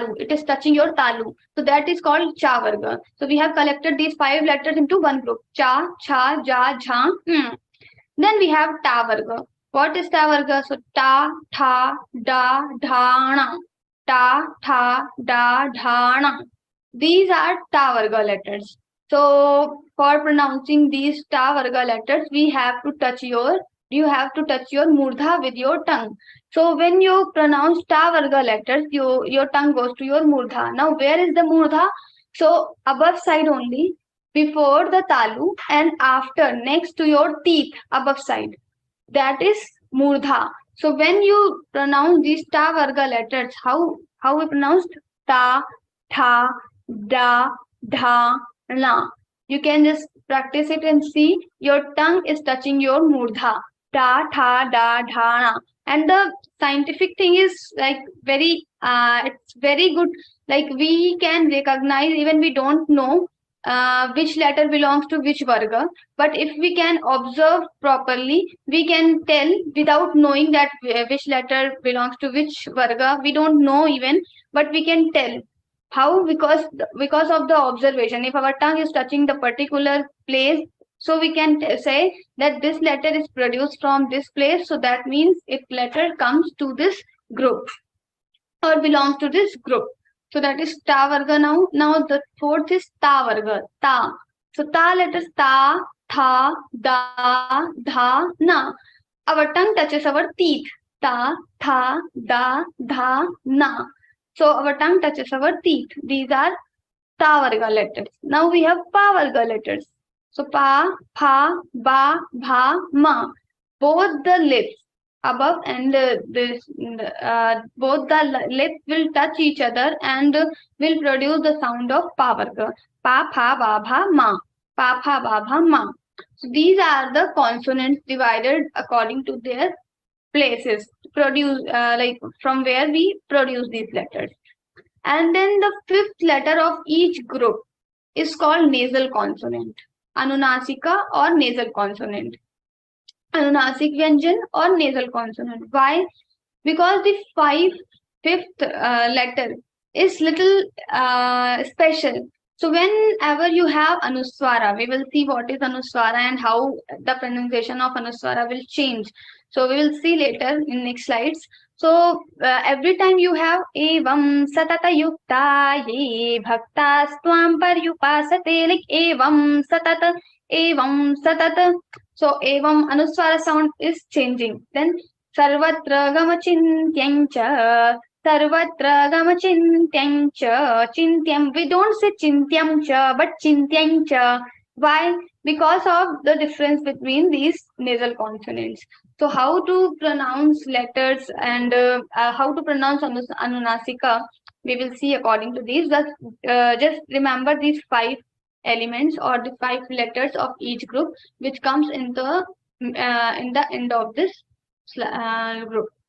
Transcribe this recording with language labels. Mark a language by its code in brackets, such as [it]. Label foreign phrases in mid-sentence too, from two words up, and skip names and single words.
[en] It is touching your talu. So that is called [sa] cha varga. [en] So we have collected these five letters into one group. [sa] Cha, cha, ja, jha. [en] Then we have [sa] ta varga. [en] What is [sa] ta varga? So ta, tha, da, dhana. Ta, tha, da, dhana. [en] These are [sa] ta varga [en] letters. So for pronouncing these [sa] ta varga [en] letters, you have to touch your murdha with your tongue. So when you pronounce [sa] ta varga [en] letters, your tongue goes to your murdha. Now where is the murdha? So above side only, before the talu and after, next to your teeth, above side. That is murdha. So when you pronounce these [sa] ta varga [en] letters, how we pronounced [sa] ta, tha, da, dha, na. [en] You can just practice it and see your tongue is touching your murdha. [sa] Ta, tha, da, dha, na. [en] And the scientific thing is like it's very good. Like we can recognize even we don't know which letter belongs to which varga, but if we can observe properly, we can tell without knowing that which letter belongs to which varga. We don't know even, but we can tell. How? Because of the observation. If our tongue is touching the particular place, so we can say that this letter is produced from this place. So that means if letter comes to this group or belongs to this group. So that is [sa] ta varga [en] now. Now the fourth is [sa] ta varga. [en] Ta. So ta letters [sa] ta, tha, da, dha, na. [en] Our tongue touches our teeth. [sa] Ta, tha, da, dha, na. [en] So our tongue touches our teeth. These are [sa] ta varga [en] letters. Now we have [sa] pa varga [en] letters. [sa] So pa, pha, ba, bha, ma. [en] Both the lips above and both the lips will touch each other and will produce the sound of [sa] pa varga. Pa, pha, ba, bha, ma. Pa, pha, ba, bha, ma. [en] So these are the consonants divided according to their places produce like from where we produce these letters. And then the fifth letter of each group is called nasal consonant, Anunasika or nasal consonant. [sa] Anunasik Vyanjan [en] or nasal consonant. Why? Because the fifth letter is little special. So whenever you have Anuswara, we will see what is Anuswara and how the pronunciation of Anuswara will change. So we will see later in next slides. So every time you have [sa] evam satata yukta ye bhaktas tvam paryupasate, [en] like [sa] evam satata. [en] So [sa] evam Anuswara [en] sound is changing. Then [sa] sarvatra gamachintyam sarvatra gamachintyam chintyam. [en] We don't say [sa] chintyam cha, [en] but [sa] chintyam cha. [en] Why? Because of the difference between these nasal consonants. So how to pronounce letters and how to pronounce Anunasika, we will see according to these. Just remember these five elements or the five letters of each group, which comes in the end of this group.